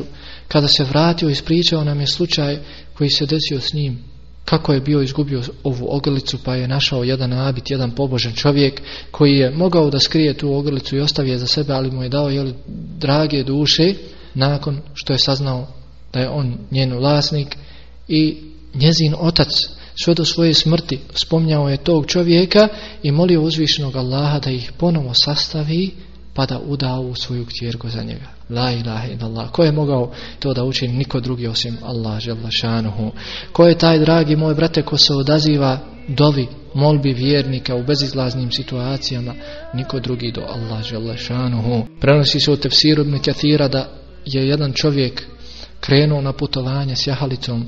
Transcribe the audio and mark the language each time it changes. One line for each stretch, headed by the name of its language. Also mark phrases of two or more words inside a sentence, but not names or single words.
Bosnian: Kada se vratio, ispričao nam je slučaj koji se desio s njim, kako je bio izgubio ovu ogrlicu, pa je našao jedan abid, jedan pobožan čovjek koji je mogao da skrije tu ogrlicu i ostavi je za sebe, ali mu je dao drage duše nakon što je saznao da je on njen vlasnik. I njezin otac sve do svoje smrti spominjao je tog čovjeka i molio uzvišenog Allaha da ih ponovo sastavi pa da uda ovu svoju kćerku za njega.
Arabic: لا إله إلا الله.
Bosnian: Ko je mogao to da učini? Niko drugi osim Allah
Arabic: جل شأنه.
Bosnian: Ko je taj, dragi moj brate, ko se odaziva dovi, molbi vjernika u bezizlaznim situacijama? Niko drugi do Allah
Arabic: جل شأنه.
Bosnian: Prenosi se u tefsiru Ibn Kathira da je jedan čovjek krenuo na putovanje s jahalicom.